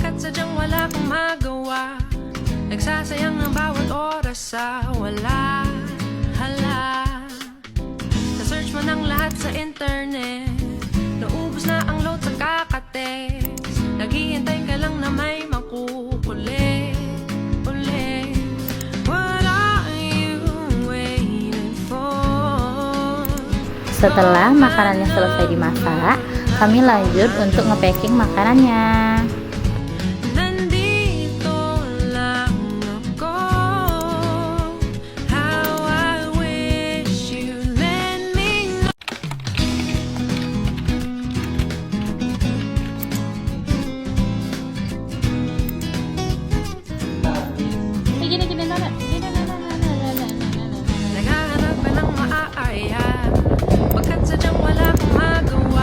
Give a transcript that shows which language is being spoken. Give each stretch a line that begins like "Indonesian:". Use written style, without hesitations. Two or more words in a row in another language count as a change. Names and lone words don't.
Filipino: sadyang wala kang magawa. Nagsasayang ng bawat oras sa wala. Hala, na-search mo ng lahat sa internet. Naubos na ang load sa kakatext. Naghihintay ka lang na may makukulit ulit.
English: What are you waiting for?
Indonesian: Setelah makanannya selesai dimasak, kami lanjut untuk nge-packing makanannya.
Filipino: Nandito lang ako.
English: How I wish you let me know.
Filipino: Naghahanap ka ng maaaya, pagkat sadyang wala kang magawa.